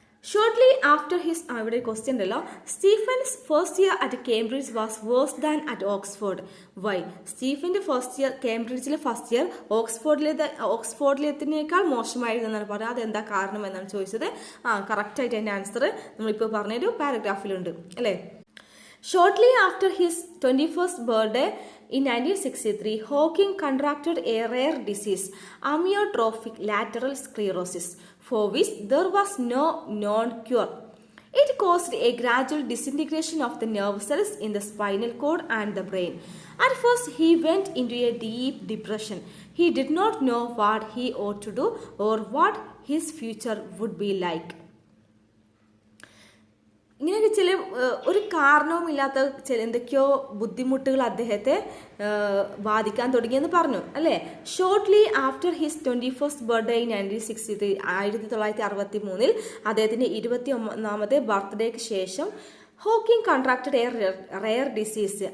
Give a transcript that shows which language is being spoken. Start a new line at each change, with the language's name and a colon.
English: Shortly after his
Malayalam: ഇവിടെ question ഉണ്ടല്ലോ,
English: Stephen's first year at Cambridge was worse than at Oxford. Why?
Malayalam: സ്റ്റീഫന്റെ first year കേംബ്രിഡ്ജിലെ first year ഓക്സ്ഫോർഡിലേതിനേക്കാൾ മോശമായിരുന്നു എന്നാണ് പറഞ്ഞത്. അതെന്താ കാരണം എന്നാണ് ചോദിച്ചത്. കറക്റ്റായിട്ട് അതിന്റെ ആൻസർ നമ്മളിപ്പോൾ പറഞ്ഞൊരു പാരഗ്രാഫിലുണ്ട്, അല്ലേ.
English: Shortly after his 21st birthday in 1963, Hawking contracted a rare disease, amyotrophic lateral sclerosis, for which there was no known cure. It caused a gradual disintegration of the nerve cells in the spinal cord and the brain. At first, he went into a deep depression. He did not know what he ought to do or what his future would be like.
Malayalam: ഇങ്ങനെയൊക്കെ ചില ഒരു കാരണവുമില്ലാത്ത ചില എന്തൊക്കെയോ ബുദ്ധിമുട്ടുകൾ അദ്ദേഹത്തെ ബാധിക്കാൻ തുടങ്ങിയെന്ന് പറഞ്ഞു അല്ലേ.
English: shortly after his 21st birthday in 1963 1963
Malayalam: അദ്ദേഹത്തിന്റെ 21ാമത്തെ ബർത്ത്ഡേക്ക് ശേഷം
English: Hawking contracted a rare disease.